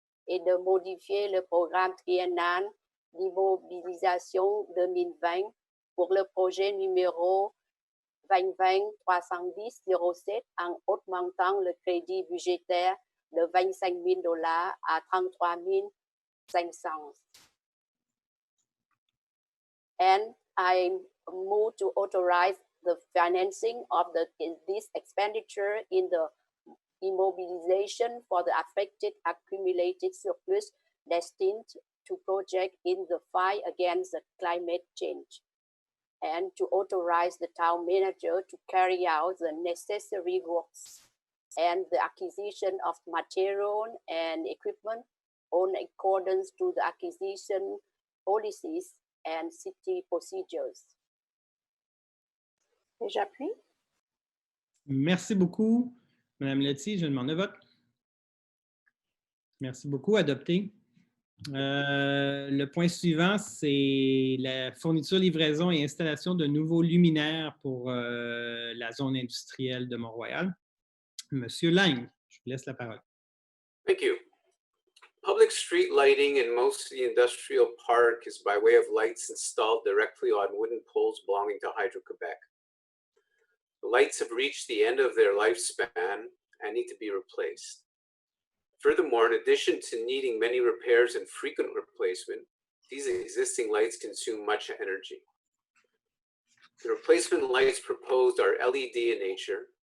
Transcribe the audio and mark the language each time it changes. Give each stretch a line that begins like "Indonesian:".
French: et de modifier le programme triennal d'immobilisation 2020 pour le projet numéro 2020-310-07 en augmentant le crédit budgétaire de $25 000 à $33 500.
English: And I move to authorize the financing of this expenditure in the immobilization for the affected accumulated surplus destined to project in the fight against the climate change, and to authorize the town manager to carry out the necessary works and the acquisition of material and equipment in accordance to the acquisition policies and city procedures.
French: Et j'appuie. Merci beaucoup, Madame Letty. Je demande le vote. Merci beaucoup. Adopté. Le point suivant, c'est la fourniture, livraison et installation de nouveaux luminaires pour la zone industrielle de Mont-Royal. Monsieur Lang, je vous laisse la parole.
English: Thank you. Public street lighting in most of the industrial park is by way of lights installed directly on wooden poles belonging to Hydro-Quebec. The lights have reached the end of their lifespan and need to be replaced. Furthermore, in addition to needing many repairs and frequent replacement, these existing lights consume much energy. The replacement lights proposed are LED in nature